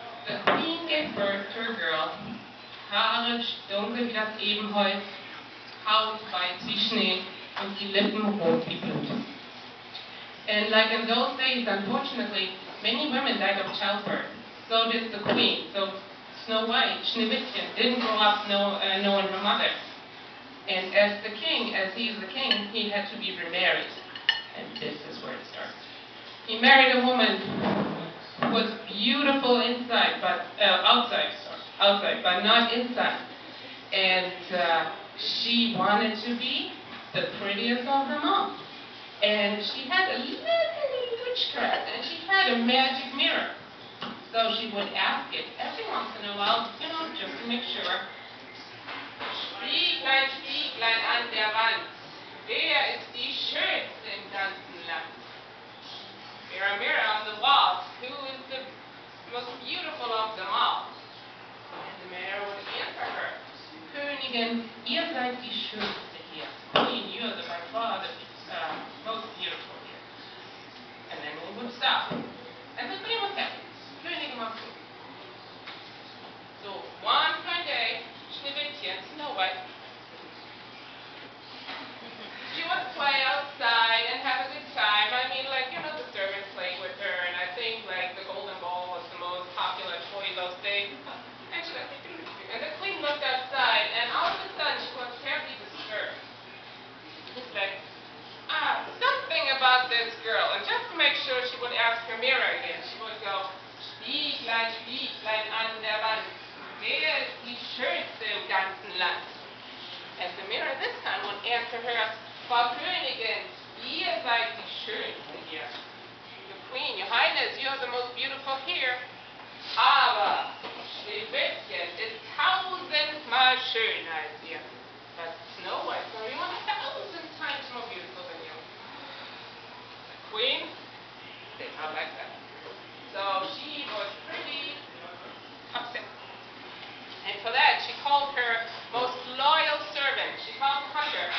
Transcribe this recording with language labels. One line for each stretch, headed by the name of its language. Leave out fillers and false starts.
English: The queen gave birth to a girl,
German: Haare dunkel wie das Ebenholz, Haut weiß wie Schnee und die Lippen rot wie Blut.
English: And like in those days, unfortunately, many women died of childbirth. So did the queen. So Snow White, Schneewittchen, didn't grow up knowing her mother. And as the king, as he is the king, he had to be remarried. And this is where it starts. He married a woman who was beautiful inside, but outside, but not inside. And she wanted to be the prettiest of them all. And she had a little witchcraft, and she had a magic mirror. So she would ask it every once in a while, you know, just to make sure.
German: Spieglein, Spieglein an der Wand, wer ist die Schönste im ganzen Land?
English: Mirror, mirror on the wall, who is the most beautiful of them all? And the mirror would answer her,
German: Königin, ihr seid die Schönste hier.
English: Queen, you are by far the most beautiful here. And then it would stop. And the queen was happy.
German: Königin war gut.
English: So, one fine day, Schneewittchen, Snow White, she would play outside and have a good time. I mean, like, you know, the servants played with her, and I think, like, the golden ball was the most popular toy those days. And she like, and the queen looked outside, and all of a sudden, she was terribly disturbed. It's like, something about this girl. And just to make sure, she would ask her mirror again. She would go,
German: Spieglein, Spieglein an der Wand, wer ist die Schönste im ganzen Land?
English: And the mirror this time would answer her,
German: Frau Königin, ihr seid die Schönste hier.
English: The Queen, Your Highness, you are the most beautiful here.
German: Aber Schneewittchen ist 1000-mal schöner als ihr.
English: But Snow White, sorry, 1000 times more beautiful than you. The Queen did not like that. So she was pretty upset. And for that, she called her most loyal servant. She called Hunter.